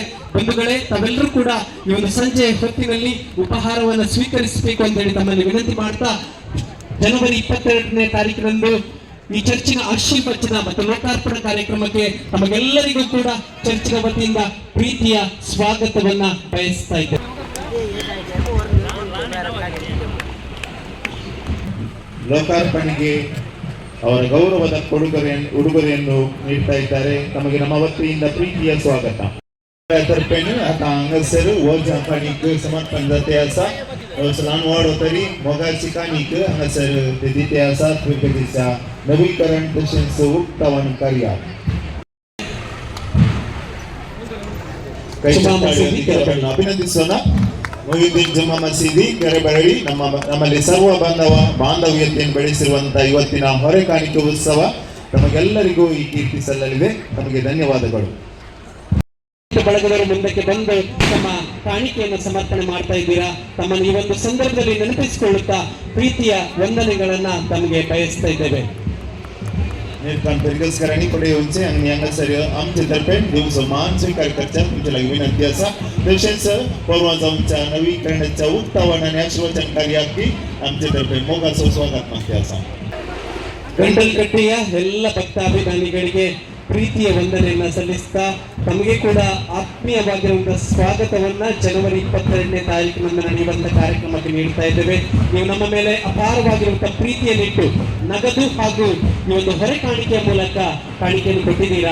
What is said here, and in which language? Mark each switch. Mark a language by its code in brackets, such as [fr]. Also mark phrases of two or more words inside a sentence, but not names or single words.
[kn] ಬಂಧುಗಳೇ, ತಾವೆಲ್ಲರೂ ಕೂಡ ಈ ಒಂದು ಸಂಜೆ ಹೊತ್ತಿನಲ್ಲಿ ಉಪಹಾರವನ್ನು ಸ್ವೀಕರಿಸಬೇಕು ಅಂತ ಹೇಳಿ ತಮ್ಮಲ್ಲಿ ವಿನಂತಿ ಮಾಡ್ತಾ, ಜನವರಿ 22ನೇ ತಾರೀಕಿನಂದು ಈ ಚರ್ಚಿನ ಆಶೀರ್ವಚನ ಮತ್ತು ಲೋಕಾರ್ಪಣಾ ಕಾರ್ಯಕ್ರಮಕ್ಕೆ ತಮಗೆಲ್ಲರಿಗೂ ಕೂಡ ಚರ್ಚಿನ ವತಿಯಿಂದ ಪ್ರೀತಿಯ ಸ್ವಾಗತವನ್ನ ಬಯಸ್ತಾ ಇದ್ದೇವೆ. ಲೋಕಾರ್ಪಣೆಗೆ ಅವರ ಗೌರವದ ಉಡುಗೊರೆಯನ್ನು ನೀಡ್ತಾ ಇದ್ದಾರೆ. ತಮಗೆ ನಮ್ಮ ವತಿಯಿಂದ ಪ್ರೀತಿಯ ಸ್ವಾಗತ. [kok] तर्फेन आता हांगासर हो जापानीक समर्पण जाते आसा. सलानवाड तरी मोगाची काणीक हांगासर दिते आसा. दिसा नवीकरण तशेंच उक्तावण कार्य ಅಭಿನಂದಿಸೋಣ. [kn] ಮೊಹಿದ್ದೀನ್ ಜುಮ್ಮಾ ಮಸೀದಿ ಕೆರೆಬರಡಿ ನಮ್ಮಲ್ಲಿ ಸರ್ವ ಬಾಂಧವ್ಯತೆಯನ್ನು ಬೆಳೆಸಿರುವಂತಹ ಇವತ್ತಿನ ಹೊರೆ ಕಾಣಿಕೆ ಉತ್ಸವ ನಮಗೆಲ್ಲರಿಗೂ ಈ ಕೀರ್ತಿ ಸಲ್ಲಲಿದೆ. ನಮಗೆ ಧನ್ಯವಾದಗಳು. ಬಳಗದವರು ಮುಂದಕ್ಕೆ ಬಂದು ತಮ್ಮ ಕಾಣಿಕೆಯನ್ನು ಸಮರ್ಪಣೆ ಮಾಡ್ತಾ ಇದ್ದೀರಾ. ತಮ್ಮನ್ನು ಈ ಒಂದು ಸಂದರ್ಭದಲ್ಲಿ ನೆನಪಿಸಿಕೊಳ್ಳುತ್ತಾ ಪ್ರೀತಿಯ ವಂದನೆಗಳನ್ನ ತಮಗೆ ಬಯಸ್ತಾ ಇದ್ದೇವೆ. [kok] निर्कांतरिकसकरांनी पुढे येऊनचे आणि हांगासर आमचे तर्फे दिवस मान स्वीकार करच्या तुमच्या लागीं विनंती आसा. तशेंच परवा जावच्या नवीकरणाच्या उक्तावण आणि आशीर्वचन कार्याक आमचे तर्फे मोगाचं स्वागत मागते आसा. [kn] ಗಂಡಲ್ಕಟ್ಟೆಯ ಎಲ್ಲ ಭಕ್ತಾಭಿಮಾನಿಗಳಿಗೆ ಪ್ರೀತಿಯ ವಂದನೆಯನ್ನ ಸಲ್ಲಿಸ್ತಾ ತಮಗೆ ಕೂಡ ಆತ್ಮೀಯವಾಗಿರುವಂತಹ ಸ್ವಾಗತವನ್ನ ಜನವರಿ 22ನೇ ತಾರೀಕಿನಂದು ನಡೆಯುವಂತಹ ಕಾರ್ಯಕ್ರಮಕ್ಕೆ ನೀಡ್ತಾ ಇದ್ದೇವೆ. ನೀವು ನಮ್ಮ ಮೇಲೆ ಅಪಾರವಾಗಿರುವಂತಹ ಪ್ರೀತಿಯನ್ನಿಟ್ಟು ನಗದು ಹಾಗೂ ಈ ಒಂದು ಹೊರೆ ಕಾಣಿಕೆಯ ಮೂಲಕ ಕಾಣಿಕೆಯನ್ನು ಕೊಟ್ಟಿದ್ದೀರಾ.